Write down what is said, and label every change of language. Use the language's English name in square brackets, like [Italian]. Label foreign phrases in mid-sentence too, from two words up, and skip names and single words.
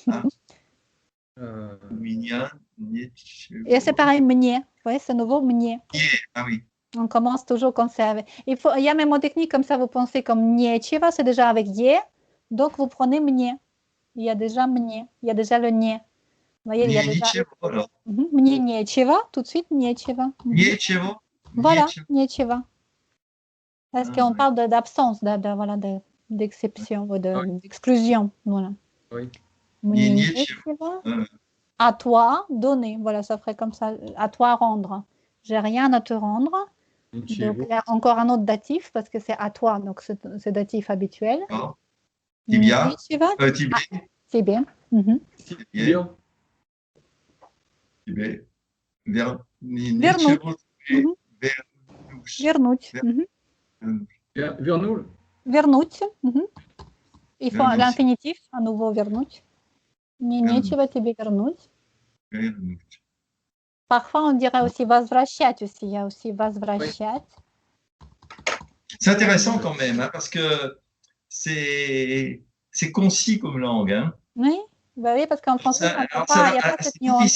[French] Et c'est pareil, mnie. Vous voyez, c'est nouveau, mnie. Ah oui. On commence toujours comme ça. Il y a même une technique comme ça, vous pensez comme niecheva, c'est déjà avec ye, donc vous prenez mnie. Il y a déjà mnie, il y a déjà le nie. Vous voyez, il y a déjà... [Russian] Мне нечего, [French] tout de suite, [Russian] нечего. Нечего. Voilà, нечего. [French] Parce qu'on parle d'absence, voilà, d'exception, d'exclusion. Voilà. Oui. [Russian] Мне нечего. [French] À toi, donner. Voilà, ça ferait comme ça. À toi, rendre. J'ai rien à te rendre. Donc, il y a encore un autre datif, parce que c'est à toi, donc c'est datif habituel. [Russian] Tibia. Tibia. Вернуть. Вернул. Вернуть. [French] Il faut l'infinitif, à nouveau вернуть. [Russian] Мне нечего тебе вернуть. [French] Parfois, on dirait aussi возвращать aussi. Il y a aussi возвращать. C'est intéressant quand même, hein, parce que c'est concis comme langue. Hein. Oui, bah oui, parce qu'en français, il n'y a pas cette nuance.